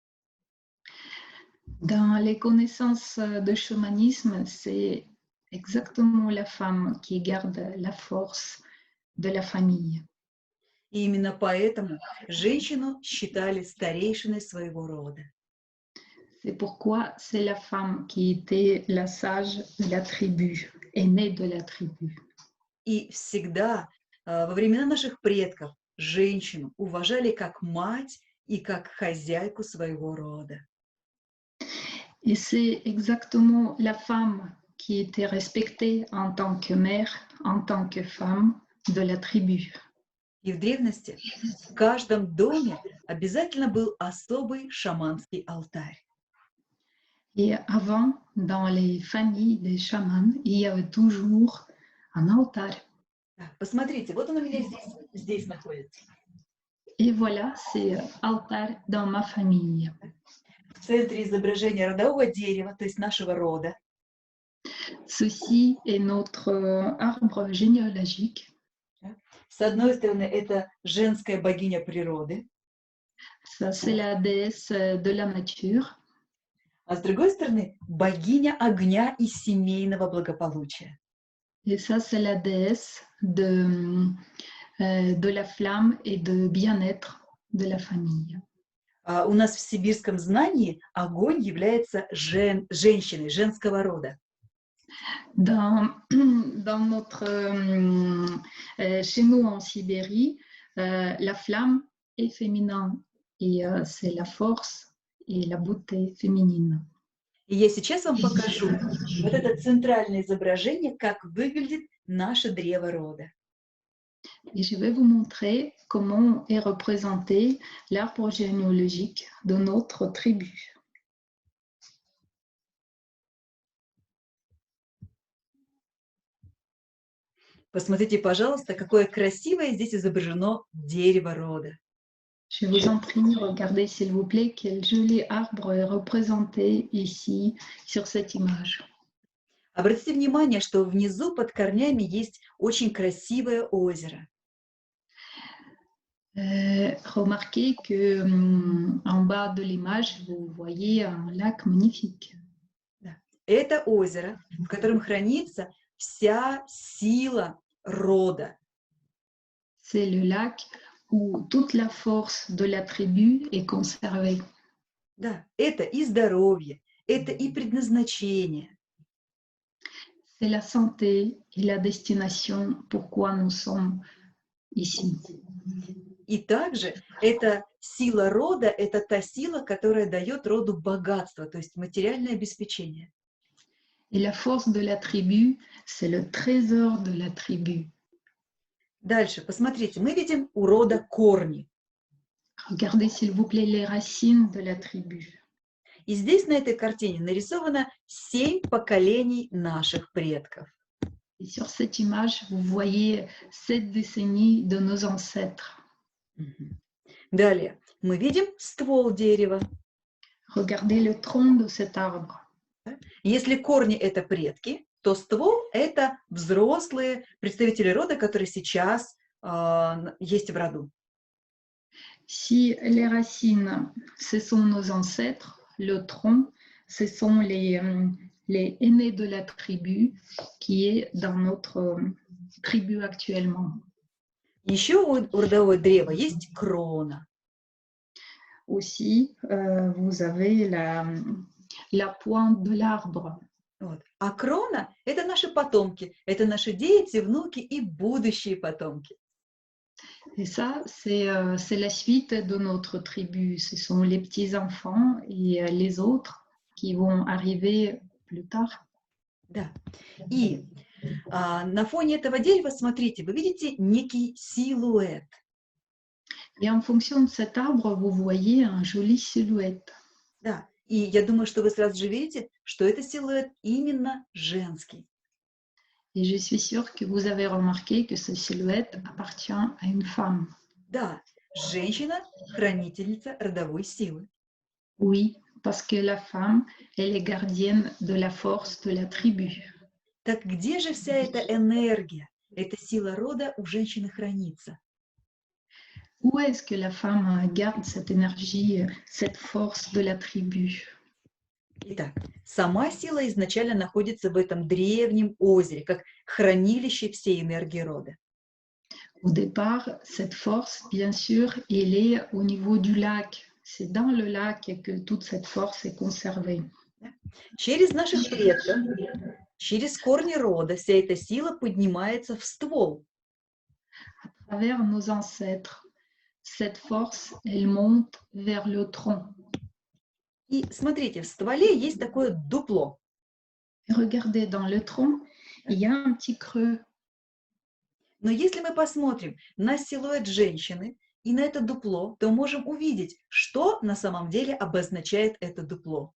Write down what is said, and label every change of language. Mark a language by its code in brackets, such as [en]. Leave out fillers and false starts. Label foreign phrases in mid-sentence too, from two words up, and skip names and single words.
[fr] Dans les connaissances de chamanisme, c'est exactement la femme qui garde la force de la famille. [ru] И именно поэтому женщину считали старейшиной своего рода. [fr] C'est pourquoi c'est la femme qui était la sage de la tribu, aînée de la tribu. [ru] И всегда во времена наших предков женщину уважали как мать и как хозяйку своего рода. [fr] Et c'est exactement la femme qui était respectée en tant que mère, en tant que femme de la tribu. [ru] И в древности в каждом доме обязательно был особый шаманский алтарь. [fr] Et avant, dans les familles des chamans, il y avait toujours un altar. [ru] Так, посмотрите, вот он у меня здесь находится. [fr] Et voilà, c'est altar dans ma famille. [ru] В центре изображение родового дерева, то есть нашего рода. [fr] Ceci est notre arbre généalogique. [ru] С одной стороны, это женская богиня природы. [fr] Ça, c'est la déesse de la nature. [ru] а с другой стороны, богиня огня и семейного благополучия. [fr] Et ça, c'est la déesse de la flamme et de bien-être de la famille. [ru] У нас в сибирском знании огонь является женщиной, женского рода. [fr] Chez nous en Sibérie, la flamme est féminin et c'est la force et la beauté féminine. [ru] И я сейчас вам покажу вот это центральное изображение, как выглядит наше древо рода. [fr] Et je vais vous montrer comment est représenté l'arbre généalogique de notre tribu. [ru] Посмотрите, пожалуйста, какое красивое здесь изображено дерево рода. [fr] Je vous en prie, regardez s'il vous plaît quel joli arbre est représenté ici sur cette image. [ru] Обратите внимание, что внизу под корнями есть очень красивое озеро. [fr] Remarquez que en bas de l'image, vous voyez un lac magnifique. [ru] Это озеро, в котором хранится вся сила рода. [fr] C'est le lac où toute la force de la tribu est conservée. [ru] Да, это и здоровье, это и предназначение. [fr] C'est la santé et la destination pourquoi nous sommes ici. [ru] И также эта сила рода, это та сила, которая дает роду богатство, то есть материальное обеспечение. [fr] Et la force de la tribu, c'est le trésor de la tribu. [ru] Дальше, посмотрите, мы видим у рода корни. [fr] Regardez s'il vous plaît les racines de la tribu. [ru] И здесь на этой картине нарисовано 7 поколений наших предков. [fr] Et sur cette image, vous voyez 7 décennies de nos ancêtres. [ru] Далее, мы видим ствол дерева. [fr] Regardez le tronc de cet arbre. [ru] Если корни – это предки, то ствол – это взрослые представители рода, которые сейчас есть в роду. [fr] Si les racines, ce sont nos ancêtres, le tronc, ce sont les aînés de la tribu qui est dans notre tribu actuellement. [ru] Еще у родового древа есть крона. [fr] Aussi, vous avez la pointe de l'arbre. [ru] Вот. А крона – это наши потомки, это наши дети, внуки и будущие потомки. [fr] Et ça, c'est la suite de notre tribu. Ce sont les petits-enfants et les autres qui vont arriver plus tard. [ru] Да. И на фоне этого дерева, смотрите, вы видите некий силуэт. [fr] Et en fonction de cet arbre, vous voyez un joli silhouette. [ru] Да. И я думаю, что вы сразу же видите, что это силуэт именно женский. [fr] Et je suis sûre que vous avez remarqué que ce silhouette appartient à une femme. [ru] Да, женщина – хранительница родовой силы. [fr] Oui, parce que la femme, elle est gardienne de la force de la tribu. [ru] Так где же вся эта энергия, эта сила рода у женщины хранится? [fr] Où est-ce que la femme garde cette énergie, cette force de la tribu? [ru] Итак, сама сила изначально находится в этом древнем озере, как хранилище всей энергии рода. [fr] Au départ, cette force, bien sûr, elle est au niveau du lac. C'est dans le lac que toute cette force est conservée. [ru] Через наших предков, через корни рода вся эта сила поднимается в ствол. [fr] À travers nos ancêtres, cette force, elle monte vers le tronc. [ru] И смотрите, в стволе есть такое дупло. [fr] Et regardez, dans le tronc, il y a un petit creux. [ru] Но если мы посмотрим на силуэт женщины и на это дупло, то можем увидеть, что на самом деле обозначает это дупло.